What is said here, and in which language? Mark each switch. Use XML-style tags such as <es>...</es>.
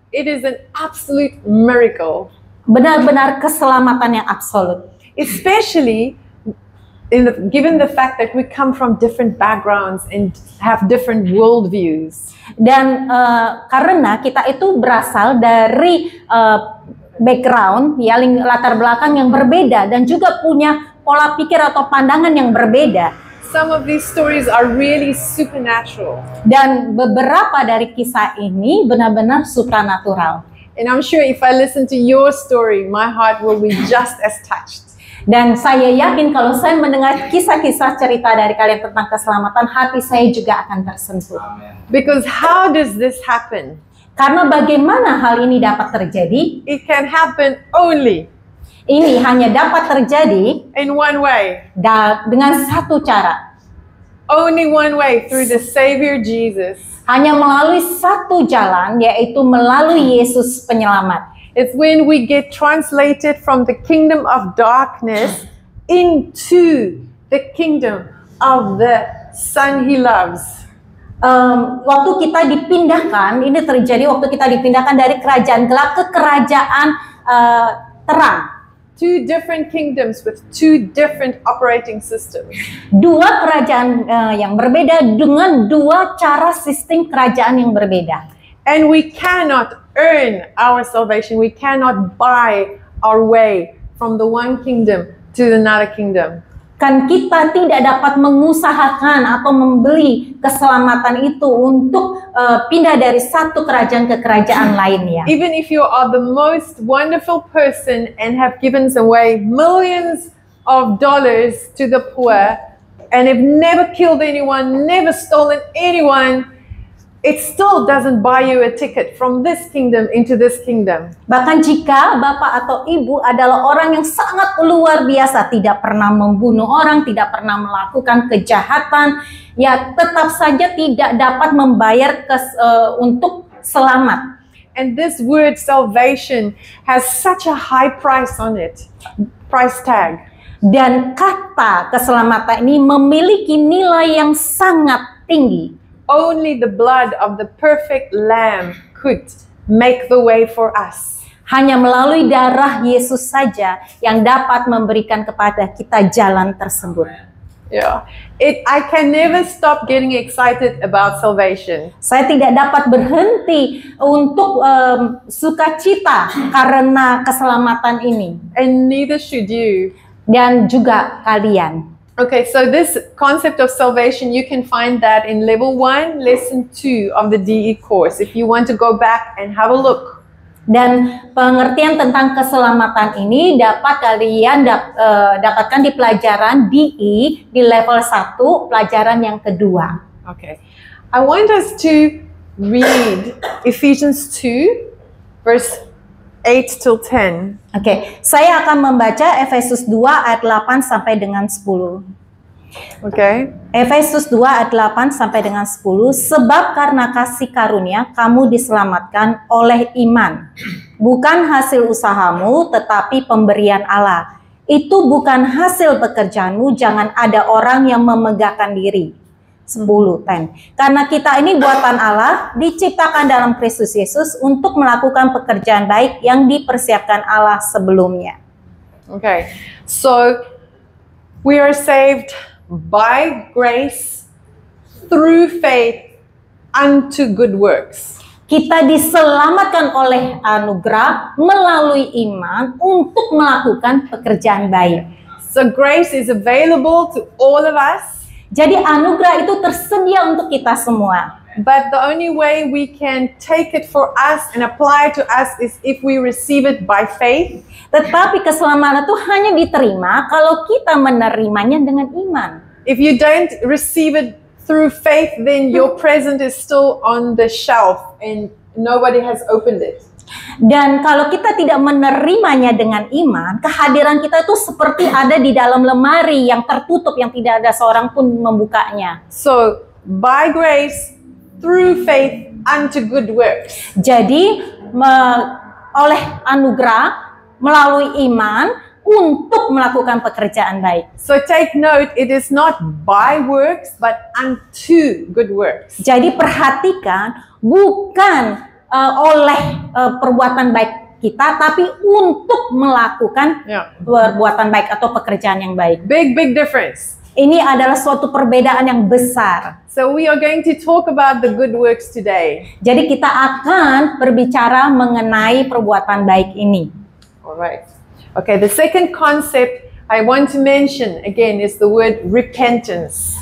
<en>It is an absolute miracle.</en> <id>Benar-benar keselamatan yang absolut.</id> <en>Especially given the fact that we come from different backgrounds and have different worldviews.</en> <id>Dan karena kita itu berasal dari background, ya latar belakang yang berbeda dan juga punya pola pikir atau pandangan yang berbeda.</id> <en>Some of these stories are really supernatural.</en> <id>Dan beberapa dari kisah ini benar-benar supranatural.</id> <en>And I'm sure if I listen to your story, my heart will be just as touched.</en> <id>Dan saya yakin kalau saya mendengar kisah-kisah cerita dari kalian tentang keselamatan, hati saya juga akan tersentuh.</id> <en>Because how does this happen?</en> <id>Karena bagaimana hal ini dapat terjadi?</id> <en>It can happen only</en> <id>Ini hanya dapat terjadi</id> <en>in one way.</en> <id>dengan satu cara.</id> <en>Only one way, through the Savior Jesus.</en> <id>Hanya melalui satu jalan, yaitu melalui Yesus penyelamat.</id> <en>It's when we get translated from the kingdom of darkness into the kingdom of the Son He loves.</en> <id>Waktu kita dipindahkan, ini terjadi waktu kita dipindahkan dari kerajaan gelap ke kerajaan terang.</id> <en>Two different kingdoms with two different operating systems.</en> <id>Dua kerajaan yang berbeda dengan dua cara sistem kerajaan yang berbeda.</id> <en>And we cannot earn our salvation. We cannot buy our way from the one kingdom to another kingdom.</en> <id>Kan kita tidak dapat mengusahakan atau membeli keselamatan itu untuk pindah dari satu kerajaan ke kerajaan lainnya.</id> <en>Even if you are the most wonderful person and have given away millions of dollars to the poor and have never killed anyone, never stolen anyone, it still doesn't buy you a ticket from this kingdom into this kingdom.</en> <id>Bahkan jika bapak atau ibu adalah orang yang sangat luar biasa, tidak pernah membunuh orang, tidak pernah melakukan kejahatan, ya tetap saja tidak dapat membayar untuk selamat.</id> <en>And this word salvation has such a high price on it, price tag.</en> <id>Dan kata keselamatan ini memiliki nilai yang sangat tinggi.</id> <en>Only the blood of the perfect lamb could make the way for us.</en> <id>Hanya melalui darah Yesus saja yang dapat memberikan kepada kita jalan tersebut. Yeah.</id> <en>I can never stop getting excited about salvation.</en> <id>Saya tidak dapat berhenti untuk sukacita karena keselamatan ini.</id> <en>And neither should you.</en> <id>Dan juga kalian.</id> <en>Okay, so this concept of salvation, you can find that in level 1, lesson 2 of the DE course. If you want to go back and have a look.</en> <id>Dan pengertian tentang keselamatan ini dapat kalian dapatkan di pelajaran DE di level 1, pelajaran yang kedua.</id> <en>Okay, I want us to read Ephesians 2, verse 8 till 10.</en> <id>Oke, saya akan membaca Efesus 2 ayat 8 sampai dengan 10. Okay. Efesus 2 ayat 8 sampai dengan 10. Sebab karena kasih karunia kamu diselamatkan oleh iman. Bukan hasil usahamu tetapi pemberian Allah. Itu bukan hasil pekerjaanmu, jangan ada orang yang memegahkan diri. 10. Karena kita ini buatan Allah, diciptakan dalam Kristus Yesus untuk melakukan pekerjaan baik yang dipersiapkan Allah sebelumnya.</id> <en>Okay, so we are saved by grace through faith unto good works.</en> <id>Kita diselamatkan oleh anugerah melalui iman untuk melakukan pekerjaan baik.</id> <en>So grace is available to all of us.</en> <id>Jadi anugerah itu tersedia untuk kita semua.</id> <en>But the only way we can take it for us and apply it to us is if we receive it by faith.</en> <id>Tetapi keselamatan itu hanya diterima kalau kita menerimanya dengan iman.</id> <en>If you don't receive it through faith, then your present is still on the shelf and nobody has opened it.</en> <id>Dan kalau kita tidak menerimanya dengan iman, kehadiran kita itu seperti ada di dalam lemari yang tertutup, yang tidak ada seorang pun membukanya.</id> <en>So, by grace, through faith, unto good works.</en> <id>Jadi, oleh anugerah, melalui iman, untuk melakukan pekerjaan baik.</id> <en>So, take note, it is not by works, but unto good works.</en> <id>Jadi, perhatikan, bukan oleh perbuatan baik kita, tapi untuk melakukan perbuatan baik atau pekerjaan yang baik.</id> <en>Big difference.</en> <id>Ini adalah suatu perbedaan yang besar.</id> <en>So we are going to talk about the good works today.</en> <id>Jadi kita akan berbicara mengenai perbuatan baik ini.</id> <en>All right. Okay, the second concept I want to mention again is the word repentance.</en>